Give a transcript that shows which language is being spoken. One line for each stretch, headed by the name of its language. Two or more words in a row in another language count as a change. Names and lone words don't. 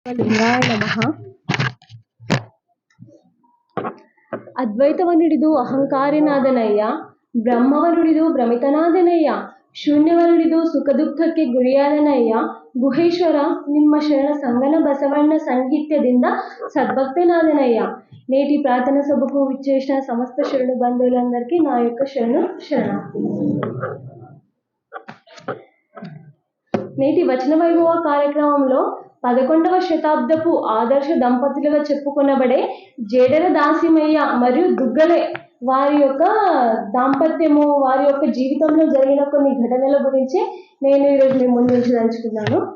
Sanskrit: లింగాయ నమః.
Kannada: ಅದ್ವೈತವನುಡಿದು ಅಹಂಕಾರಿನಾದನಯ್ಯ, ಬ್ರಹ್ಮವನುಡಿದು ಭ್ರಮಿತನಾದನಯ್ಯ, ಶೂನ್ಯವನುಡಿದು ಸುಖ ದುಃಖಕ್ಕೆ ಗುರಿಯಾದನಯ್ಯ. ಗುಹೇಶ್ವರ ನಿಮ್ಮ ಶರಣ ಸಂಗನ ಬಸವಣ್ಣ ಸಾನ್ನಿಧ್ಯದಿಂದ సద్భక్తనాదనయ్య.
Telugu: నేటి ప్రార్థన సభకు విచ్చేసిన సమస్త శరణు బంధువులందరికీ నా యొక్క శరణార్థి. నేటి వచన వైభవ కార్యక్రమంలో 11వ శతాబ్దపు ఆదర్శ దంపతులుగా చెప్పుకొనబడే జేడర దాసిమయ్య మరియు దుగ్గలే వారి యొక్క దాంపత్యము, వారి యొక్క జీవితంలో జరిగిన కొన్ని ఘటనల గురించి నేను ఈరోజు మీ ముందు ఉంచదలుచుకున్నాను.